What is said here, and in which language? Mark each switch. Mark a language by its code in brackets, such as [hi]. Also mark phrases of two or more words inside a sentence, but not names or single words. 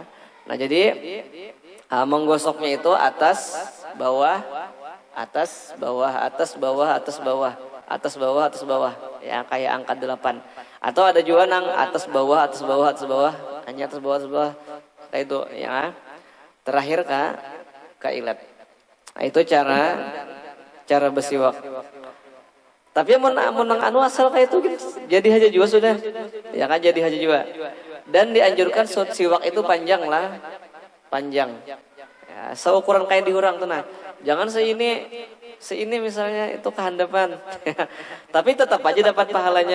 [id] Nah, jadi menggosoknya itu atas, bawah, atas, bawah, atas, bawah, atas, bawah, atas, bawah, atas, bawah. Ya, kayak angka 8. Atau ada juga nang atas, bawah, atas, bawah, atas, bawah. Hanya atas, bawah, atas, bawah. Kayak itu, ya. Terakhir ke ilat. Nah, itu cara bersiwak. [bjn] Tapi mun anu asal kayak itu jadi haja juga sudah. Ya kan jadi haja juga. [id] Dan dianjurkan siwak itu panjang lah. Panjang. [bjn] Ya, seukuran kain dihurang tuh nah. Jangan seini misalnya itu kehandapan. [id] Tapi tetap aja dapat pahalanya.